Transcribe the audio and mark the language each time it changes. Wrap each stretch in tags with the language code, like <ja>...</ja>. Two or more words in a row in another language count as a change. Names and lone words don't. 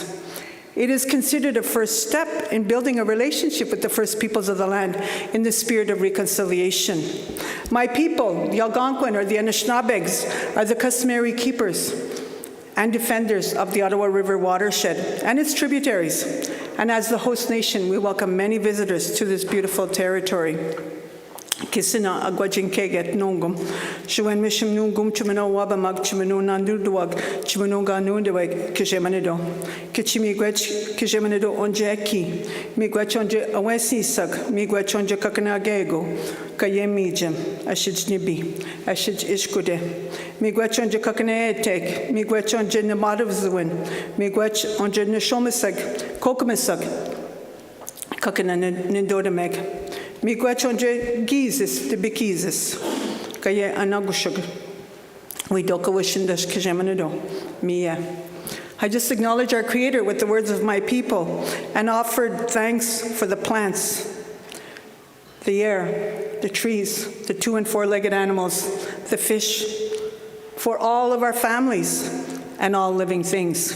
<en>It is considered a first step in building a relationship with the First Peoples of the land in the spirit of reconciliation. My people, the Algonquin or the Anishinaabes, are the customary keepers and defenders of the Ottawa River watershed and its tributaries. And as the host nation, we welcome many visitors to this beautiful territory.</en> <alq>Kisina agwajinkeget nongum, shuen mishim nungum chumano wabamag chumano nanduduag, chumano ganundaweg, kijemanido, kichimigwech, kijemanido onjeki, migwech onje awesisag, migwech onje kakanagego, kayemijem, ashijnibi, ashij ishkude, migwech onje kakaneetek, migwech onje namadavzuin, migwech onje nishomisag, kokomisag, kakananindodameg. Miigwachonje gizis de bikizis. Kaye anagushug. We doka wishindash kajemanido. Mia.</alq> <en>I just acknowledge our Creator with the words of my people and offered thanks for the plants, the air, the trees, the 2- and 4-legged animals, the fish, for all of our families and all living things.</en>